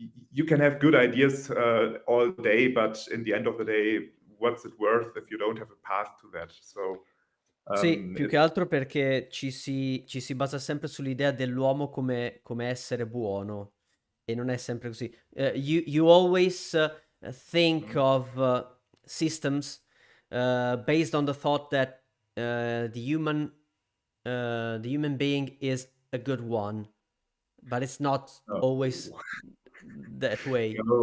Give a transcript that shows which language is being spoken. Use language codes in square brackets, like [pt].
[en] You can have good ideas all day, but in the end of the day, what's it worth if you don't have a path to that? So [it] Sì, più che altro perché ci si basa sempre sull'idea dell'uomo come essere buono e non è sempre così. [en] You always think of systems based on the thought that the human being is a good one, but it's not always that way.